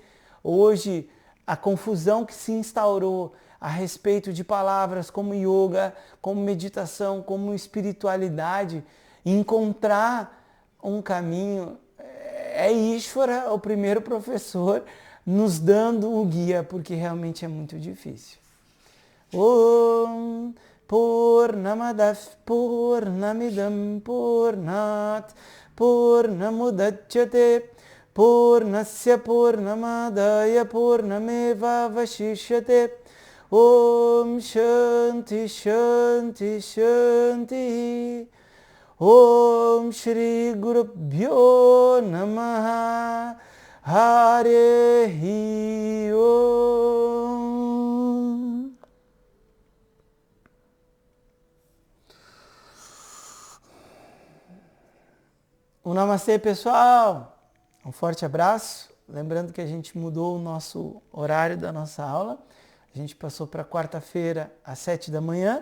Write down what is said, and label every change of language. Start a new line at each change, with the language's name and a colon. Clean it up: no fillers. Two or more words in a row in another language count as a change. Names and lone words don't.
Portuguese: Hoje, a confusão que se instaurou a respeito de palavras como yoga, como meditação, como espiritualidade, encontrar um caminho, é Ishvara, o primeiro professor, nos dando o guia, porque realmente é muito difícil.
Sanskrit: ॐ पूर्णमदः पूर्णमिदं पूर्णात् पूर्णमुदच्यते पूर्णस्य पूर्णमादाय पूर्णमेव वशिष्यते. ॐ शान्तिः शान्तिः शान्तिः. ॐ श्री गुरुभ्यो नमः. हरि ॐ.
Portuguese: Um namastê, pessoal. Um forte abraço. Lembrando que a gente mudou o nosso horário da nossa aula. A gente passou para quarta-feira às 7 da manhã.